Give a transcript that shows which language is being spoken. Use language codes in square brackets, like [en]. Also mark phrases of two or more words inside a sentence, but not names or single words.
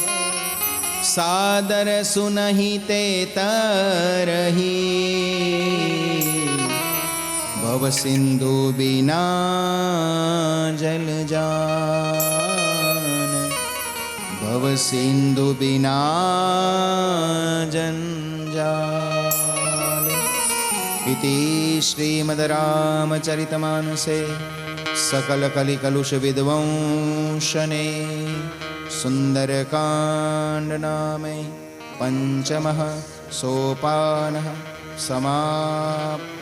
[awa] सादर सुनहि ते तरही भव सिंधु बिना जल जान भव सिंधु बिना जंजाल. [sa] इति श्रीमद् रामचरितमानसे सकल कलि कलुष विद्वंशने सुंदरकांड नामे पंचमः सोपानः समाप्त.